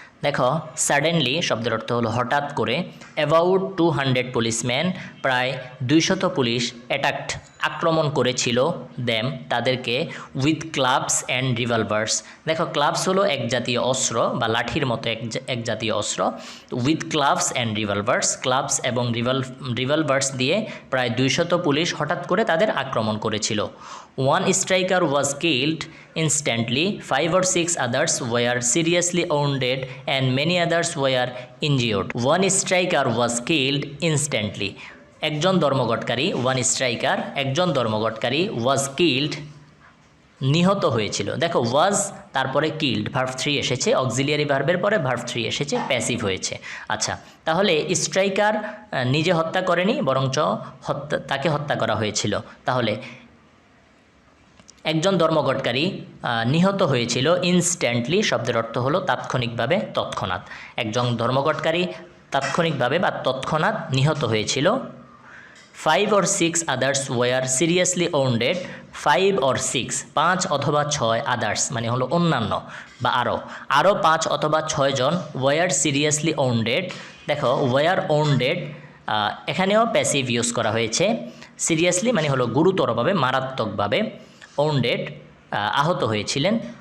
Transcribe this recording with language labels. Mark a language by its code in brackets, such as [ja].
[bn] দেখো সাডেনলি শব্দের অর্থ হলো হঠাৎ করে, [en] about 200 policeman [bn] প্রায় 200 পুলিশ অ্যাটাকড আক্রমণ করেছিল দ্যাম তাদেরকে, [en] With clubs and revolvers. [bn] দেখো ক্লাবস হলো এক জাতীয় অস্ত্র বা লাঠির মতো এক জাতীয় অস্ত্র, [en] with clubs and revolvers [bn] ক্লাবস এবং রিভলভার্স দিয়ে প্রায় 200 পুলিশ হঠাৎ করে তাদের আক্রমণ করেছিল। [en] One striker was killed instantly, 5 or 6 others were seriously wounded and many others were injured. One striker was killed instantly. [bn] একজন ধর্মঘটকারী, একজন ধর্মঘটকারী [en] was killed [bn] নিহত হয়েছিল। দেখো ওয়াজ তারপরে কিল্ড ভার্ব 3 এসেছে, অক্সিলিয়ারি ভার্বের পরে ভার্ব 3 এসেছে, প্যাসিভ হয়েছে। আচ্ছা তাহলে স্ট্রাইকার নিজে হত্যা করেনি, বরঞ্চ তাকে হত্যা করা হয়েছিল। তাহলে একজন ধর্মঘটকারী নিহত হয়েছিল ইনস্ট্যান্টলি শব্দের অর্থ হলো তাৎক্ষণিকভাবে, তৎক্ষণাৎ। একজন ধর্মঘটকারী তাৎক্ষণিকভাবে বা তৎক্ষণাৎ নিহত হয়েছিল। [en] 5 or 6 others were seriously wounded. 5 or 6 [bn] 5 অথবা 6 others মানে হলো অন্যান্য বা আরও 5 অথবা 6 জন [en] were seriously wounded। [bn] দেখো [en] were wounded [bn] এখানেও প্যাসিভ ইউজ করা হয়েছে। সিরিয়াসলি মানে হলো গুরুতরভাবে, মারাত্মকভাবে, wounded আহত হয়েছিলেন।